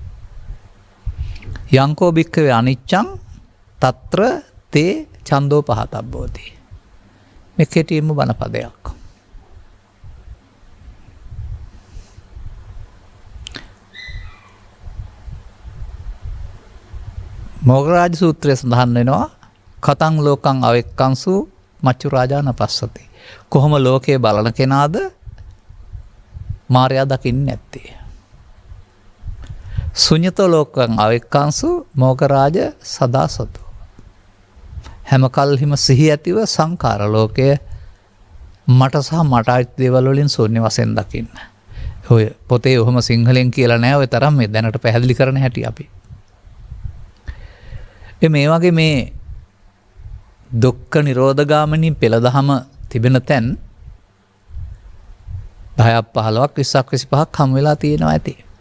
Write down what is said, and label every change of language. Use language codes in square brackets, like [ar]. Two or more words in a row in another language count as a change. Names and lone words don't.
[pi] යංකෝ භික්ඛවේ අනිච්ඡං తත්‍ර තේ ඡන්தோ පහතබ්බෝති. [si] මේ කෙටියෙන්ම බණ පදයක්. මොග්ගරාජ සූත්‍රයේ සඳහන් වෙනවා [pi] කතං ලෝකං අවෙක්කංසු මච්චු රාජා නපස්සති. [si] කොහොම ලෝකයේ බලන කෙනාද මාර්යා දකින්නේ නැත්තේ. [pi] ශුන්‍යතෝ ලෝකං අවෙක්කංසු මොග්ගරාජ සදාසතු. [si] හැම කල්හිම සිහි ඇතිව සංඛාර ලෝකය මට සහ මට අයිති දේවල් වලින් ශූන්‍ය වශයෙන් දකින්න. ඔය පොතේ ඔහොම සිංහලෙන් කියලා නැහැ. ඔය තරම් මේ දැනට පැහැදිලි කරන හැටි අපි. මේ වගේ මේ දුක්ඛ නිරෝධගාමිනී පෙළ දහම තිබෙන තැන් 10ක් 15ක් 20ක් 25ක් හම් වෙලා තියෙනවා ඇති.